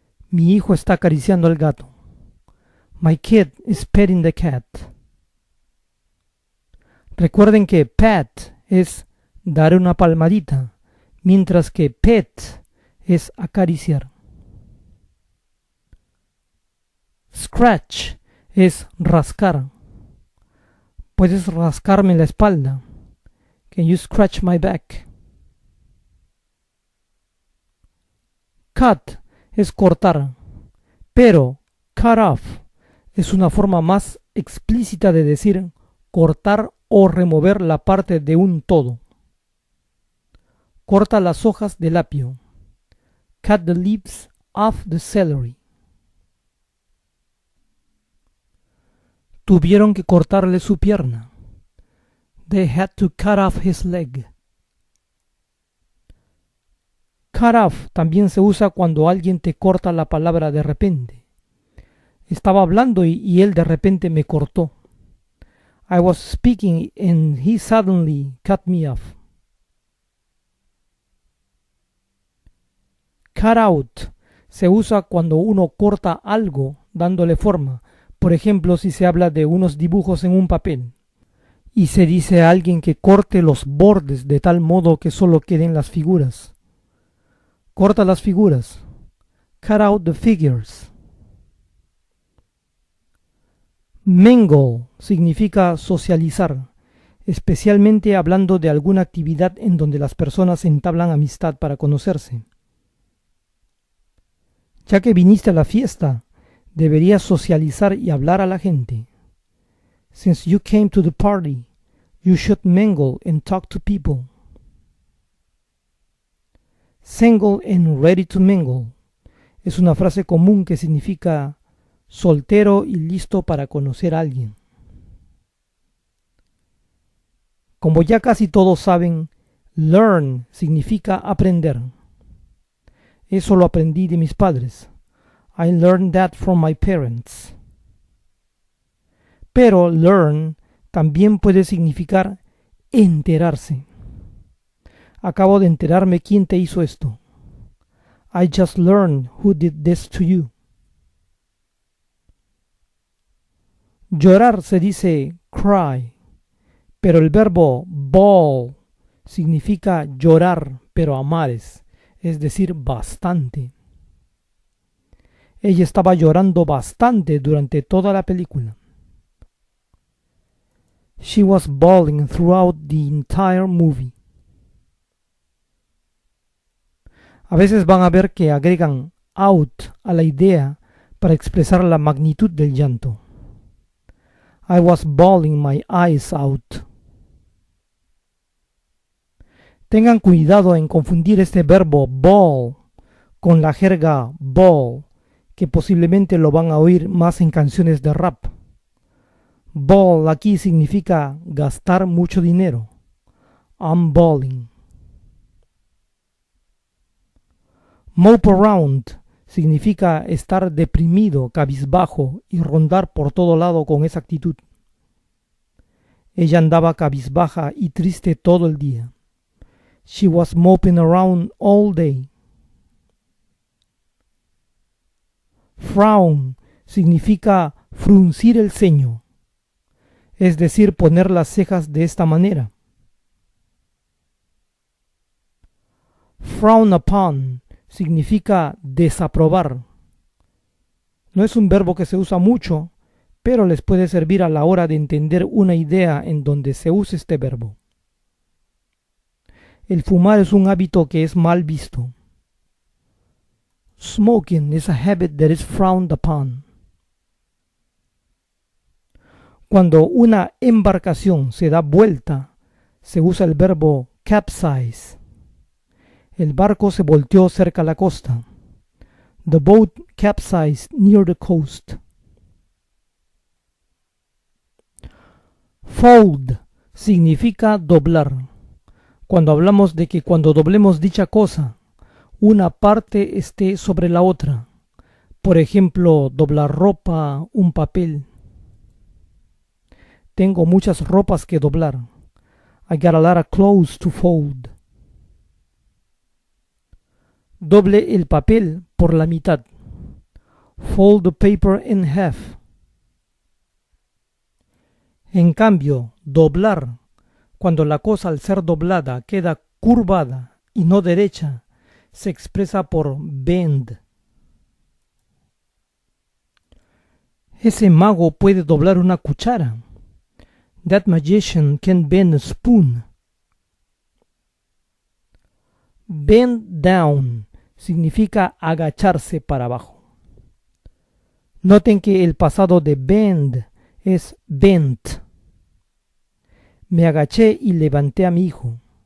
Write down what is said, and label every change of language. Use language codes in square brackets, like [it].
[es] Mi hijo está acariciando al gato. [en] My kid is petting the cat. [es] Recuerden que pat es dar una palmadita, mientras que pet es acariciar. Scratch es rascar. Puedes rascarme la espalda. [en] Can you scratch my back? [es] Cut es cortar, pero cut off es una forma más explícita de decir cortar o remover la parte de un todo. Corta las hojas del apio. [en] Cut the leaves off the celery. [es] Tuvieron que cortarle su pierna. [en] They had to cut off his leg. [es] Cut off también se usa cuando alguien te corta la palabra de repente. Estaba hablando y él de repente me cortó. [en] I was speaking and he suddenly cut me off. [es] Cut out se usa cuando uno corta algo dándole forma. Por ejemplo, si se habla de unos dibujos en un papel y se dice a alguien que corte los bordes de tal modo que solo queden las figuras. Corta las figuras. [en] Cut out the figures. [es] Mingle significa socializar, especialmente hablando de alguna actividad en donde las personas entablan amistad para conocerse. Ya que viniste a la fiesta, deberías socializar y hablar a la gente. [en] Since you came to the party, you should mingle and talk to people. Single and ready to mingle [es] es una frase común que significa soltero y listo para conocer a alguien. Como ya casi todos saben, learn significa aprender. Eso lo aprendí de mis padres. [en] I learned that from my parents. [es] Pero learn también puede significar enterarse. Acabo de enterarme quién te hizo esto. [en] I just learned who did this to you. [es] Llorar se dice cry, pero el verbo bawl significa llorar, pero a mares, es decir, bastante. Ella estaba llorando bastante durante toda la película. [en] She was bawling throughout the entire movie. [es] A veces van a ver que agregan out a la idea para expresar la magnitud del llanto. [en] I was bawling my eyes out. [es] Tengan cuidado en confundir este verbo bawl con la jerga bawl, que posiblemente lo van a oír más en canciones de rap. Bawl aquí significa gastar mucho dinero. [en] I'm balling. [es] Mope around significa estar deprimido, cabizbajo y rondar por todo lado con esa actitud. Ella andaba cabizbaja y triste todo el día. [en] She was moping around all day. [es] Frown significa fruncir el ceño, es decir, poner las cejas de esta manera. Frown upon significa desaprobar. No es un verbo que se usa mucho, pero les puede servir a la hora de entender una idea en donde se usa este verbo. El fumar es un hábito que es mal visto. [en] Smoking is a habit that is frowned upon. [es] Cuando una embarcación se da vuelta, se usa el verbo capsize. El barco se volteó cerca a la costa. [en] The boat capsized near the coast. [es] Fold significa doblar. Cuando hablamos de que cuando doblemos dicha cosa, una parte esté sobre la otra. Por ejemplo, doblar ropa, un papel. Tengo muchas ropas que doblar. [en] I got a lot of clothes to fold. [es] Doble el papel por la mitad. [en] Fold the paper in half. [es] En cambio, doblar, cuando la cosa al ser doblada queda curvada y no derecha, se expresa por bend. Ese mago puede doblar una cuchara. [en] That magician can bend a spoon. [es] Bend down significa agacharse para abajo. Noten que el pasado de bend es bent. Me agaché y levanté a mi hijo.